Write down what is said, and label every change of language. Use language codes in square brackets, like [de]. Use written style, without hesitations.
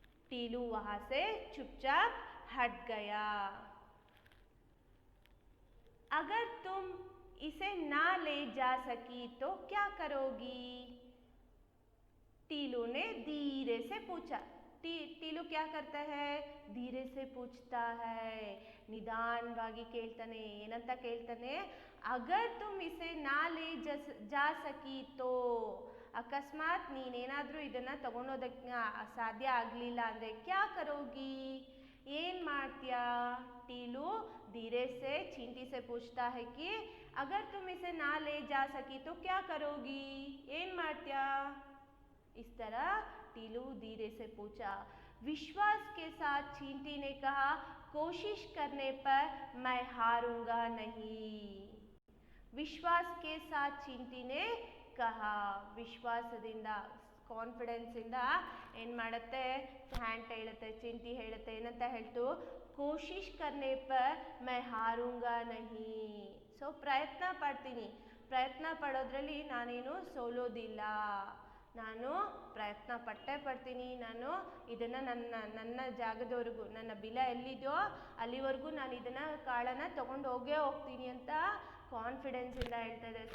[hi] टीलू वहाँ से चुपचाप हट गया। अगर तुम इसे ना ले जा सकी तो क्या करोगी? टीलू ने धीरे से पूछा। टीलू क्या करता है? धीरे से पूछता है, [kn] ನಿಧಾನವಾಗಿ ಕೇಳ್ತಾನೆ. ಏನಂತ ಕೇಳ್ತಾನೆ? [hi] ಅಗರ್ ತುಮ್ ಇಸೆ ನಾ ಲೇ ಜಾ ಸಕಿ ತೋ, [kn] ಅಕಸ್ಮಾತ್ ನೀನೇನಾದರೂ ಇದನ್ನು ತಗೊಳೋದಕ್ಕೆ ಸಾಧ್ಯ ಆಗಲಿಲ್ಲ ಅಂದರೆ [hi] ಕ್ಯಾ ಕರೋಗಿ, [kn] ಏನು ಮಾಡ್ತೀಯಾ? [hi] टीलू धीरे से चींटी से पूछता है कि अगर तुम इसे ना ले जा सकी तो क्या करोगी, [kn] ಏನು ಮಾಡ್ತೀಯಾ? [hi] इस तरह टीलू धीरे से पूछा. विश्वास के साथ चींटी ने कहा, कोशिश करने पर मैं हारूंगा नहीं. विश्वास के साथ चींटी ने कहा. [kn] ವಿಶ್ವಾಸದಿಂದ, ಕಾನ್ಫಿಡೆನ್ಸ್ ಇಂದ ಏನು ಮಾಡುತ್ತೆ? ಹ್ಯಾಂಡ್ ಹೇಳುತ್ತೆ, ಚಿಂಟಿ ಹೇಳುತ್ತೆ. ಏನಂತ ಹೇಳ್ತು? [hi] ಕೋಶಿಶ್ ಕರ್ನೆ ಪರ್ ಮೈ ಹಾರೂಂಗಾ ನಹಿ. [kn] ಸೊ ಪ್ರಯತ್ನ ಪಡ್ತೀನಿ, ಪ್ರಯತ್ನ ಪಡೋದ್ರಲ್ಲಿ ನಾನೇನು ಸೋಲೋದಿಲ್ಲ, ನಾನು ಪ್ರಯತ್ನ ಪಡ್ತೀನಿ, ನಾನು ಇದನ್ನು ನನ್ನ ಜಾಗದವರೆಗೂ, ನನ್ನ ಬಿಲ ಎಲ್ಲಿದೆಯೋ ಅಲ್ಲಿವರೆಗೂ ನಾನು ಇದನ್ನು ಕಾಳನ್ನು ತೊಗೊಂಡು ಹೋಗ್ತೀನಿ ಅಂತ ಕಾನ್ಫಿಡೆನ್ಸಿಂದ ಹೇಳ್ತಾ ಇದೆ.